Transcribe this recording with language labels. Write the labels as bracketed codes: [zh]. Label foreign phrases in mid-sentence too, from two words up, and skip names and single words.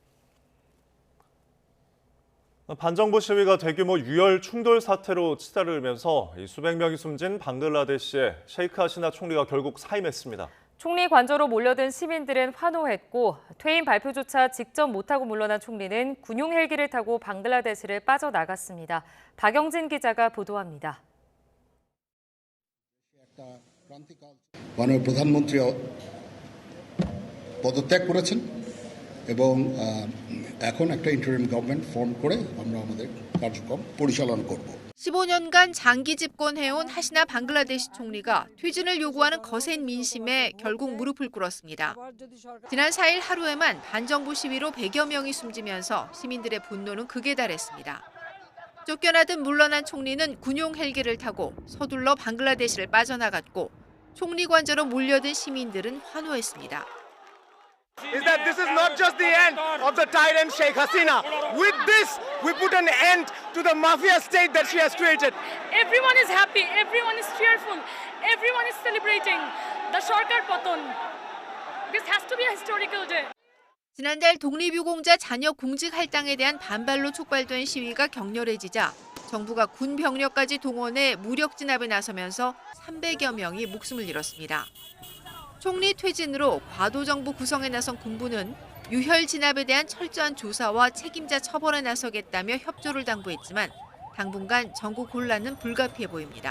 [ko] 반정부 시위가 대규모 유혈 충돌 사태로 치달으면서 수백 명이 숨진 방글라데시의 셰이크 하시나 총리가 결국 사임했습니다. 총리 관저로 몰려든 시민들은 환호했고 퇴임 발표조차 직접 못하고 물러난 총리는 군용 헬기를 타고 방글라데시를 빠져나갔습니다. 박영진 기자가 보도합니다. [bn] মাননীয় প্রধানমন্ত্রী পদত্যাগ করেছেন এবং এখন একটা [en] interim government form [bn] করে আমরা আমাদের কার্যক্রম পরিচালনা করব. [ko] 15년간 장기 집권해온 하시나 방글라데시 총리가 퇴진을 요구하는 거센 민심에 결국 무릎을 꿇었습니다. 지난 4일 하루에만 반정부 시위로 100여 명이 숨지면서 시민들의 분노는 극에 달했습니다. 쫓겨나듯 물러난 총리는 군용 헬기를 타고 서둘러 방글라데시를 빠져나갔고 총리 관저로 몰려든 시민들은 환호했습니다. [en] Is that this is not just the end of the tyrant Sheikh Hasina. With this, we put an end to the mafia state that she has created. Everyone is happy, everyone is cheerful, everyone is celebrating the [bn] সরকার পতন. [en] This has to be a historical day. [ko] 지난달 독립유공자 자녀 공직 할당에 대한 반발로 촉발된 시위가 격렬해지자 정부가 군 병력까지 동원해 무력 진압에 나서면서 300여 명이 목숨을 잃었습니다. 총리 퇴진으로 과도정부 구성에 나선 군부는 유혈 진압에 대한 철저한 조사와 책임자 처벌에 나서겠다며 협조를 당부했지만 당분간 전국 혼란은 불가피해 보입니다.